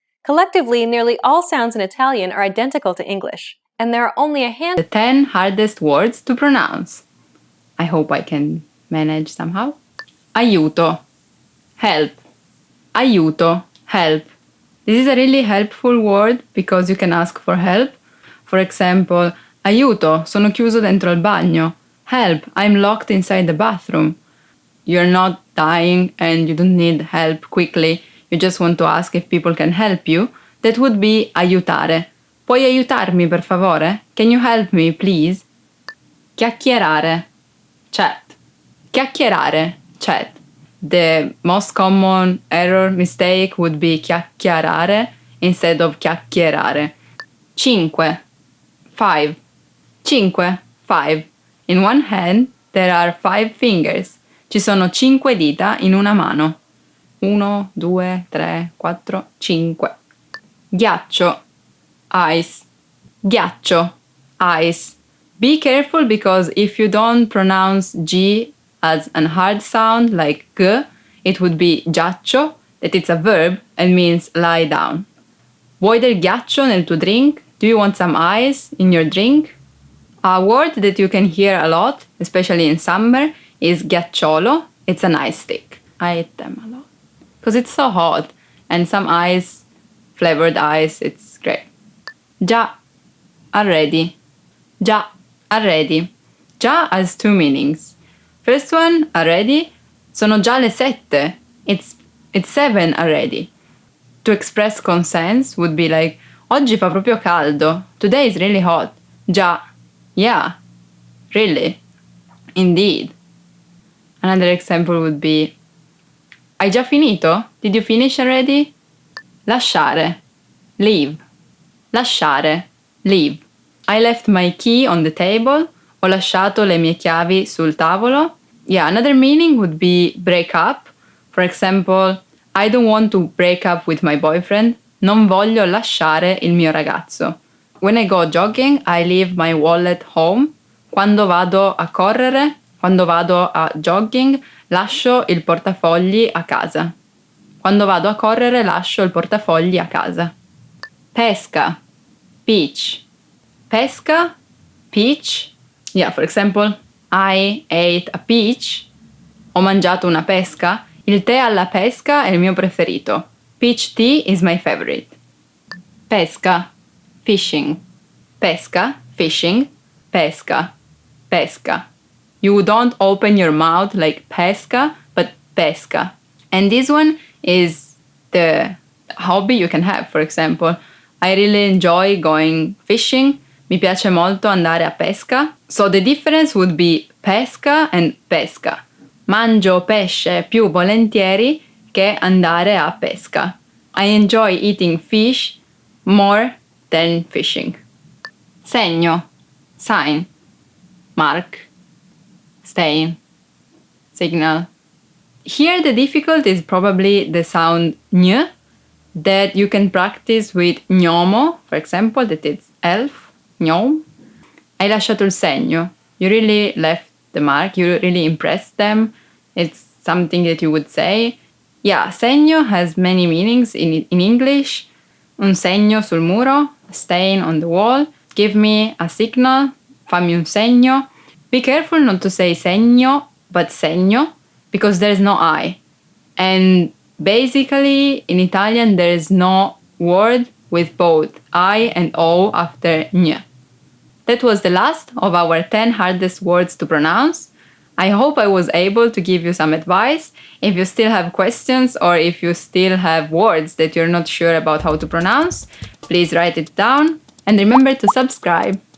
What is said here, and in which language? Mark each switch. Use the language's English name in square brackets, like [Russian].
[English] Collectively, nearly all sounds in Italian are identical to English, and there are only a handful. The 10 hardest words to pronounce. I hope I can manage somehow. [Italian] Aiuto, help. Aiuto, help. [English] This is a really helpful word because you can ask for help. For example, [Italian] aiuto, sono chiuso dentro al bagno. [English] Help, I'm locked inside the bathroom. You're not dying and you don't need help quickly. You just want to ask if people can help you. That would be aiutare. [Italian] Puoi aiutarmi per favore? [English] Can you help me, please? Chiacchierare. Chat. Chiacchierare. Chat. The most common error mistake would be chiacchierare instead of chiacchierare. Cinque. 5. Cinque. 5. In one hand, there are 5 fingers. [Italian] Ci sono 5 dita in una mano. 1, 2, 3, 4, 5. Ghiaccio. Ice. Ghiaccio. Ice. [English] Be careful because if you don't pronounce G as a hard sound like G, it would be giaccio, that it's a verb and means lie down. [Italian] Vuoi del ghiaccio nel tuo drink? [English] Do you want some ice in your drink? A word that you can hear a lot, especially in summer, is ghiacciolo. It's an ice stick. I eat them a lot because it's so hot, and some ice, flavored ice, it's great. Già, already. Già, already. Già has 2 meanings. First one, already, [Italian] sono già le 7. [English] It's 7 already. To express consent would be like, [Italian] oggi fa proprio caldo. [English] Today is really hot. Già. Yeah. Really. Indeed. Another example would be, [Italian] hai già finito? [English] Did you finish already? Lasciare. Leave. Lasciare. Leave. I left my key on the table. [Italian] Ho lasciato le mie chiavi sul tavolo. [English] Yeah, another meaning would be break up. For example, I don't want to break up with my boyfriend. [Italian] Non voglio lasciare il mio ragazzo. [English] When I go jogging, I leave my wallet home. [Italian] Quando vado a correre, quando vado a jogging, lascio il portafogli a casa. Quando vado a correre, lascio il portafogli a casa. Pesca. Beach. Pesca. Peach. [English] Yeah, for example, I ate a peach. [Italian] Ho mangiato una pesca. Il tè alla pesca è il mio preferito. [English] Peach tea is my favorite. [Italian] Pesca. Fishing. Pesca. Fishing. Pesca. Pesca. [English] You don't open your mouth like pesca, but pesca. And this one is the hobby you can have. For example, I really enjoy going fishing. [Italian] Mi piace molto andare a pesca. [English] So the difference would be pesca and pesca. [Italian] Mangio pesce più volentieri che andare a pesca. [English] I enjoy eating fish more than fishing. Segno. Sign. Mark. staying signal. Here the difficulty is probably the sound ñ that you can practice with gnomo, for example, that it's elf, gnome. [Italian] Hai lasciato il segno. [English] You really left the mark. You really impressed them. It's something that you would say. Yeah, segno has many meanings in English. [Italian] Un segno sul muro, [English] a stain on the wall. Give me a signal, [Italian] fammi un segno. [English] Be careful not to say segno, but segno, because there's no I. And basically, in Italian, there is no word with both I and O after ñ. That was the last of our 10 hardest words to pronounce. I hope I was able to give you some advice. If you still have questions or if you still have words that you're not sure about how to pronounce, please write it down and remember to subscribe.